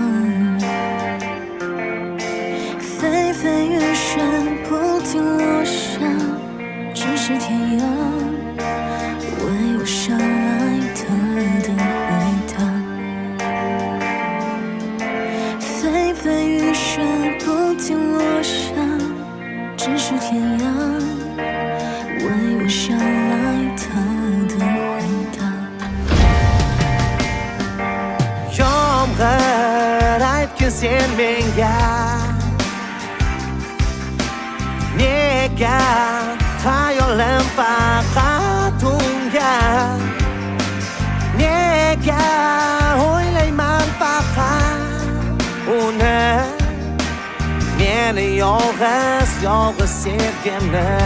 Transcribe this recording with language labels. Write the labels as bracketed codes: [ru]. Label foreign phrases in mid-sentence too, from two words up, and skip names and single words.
[zh] 纷飞雨雪不停落下，咫尺天涯，为我捎来他的回答。纷飞雨雪不停落下，咫尺天涯，为我捎来他的回答。 [uz] Yomg'ir aytgin sen menga, nega xayolim faqat unga, nega o'ylayman faqat uni, meni yolg'iz sevgimni.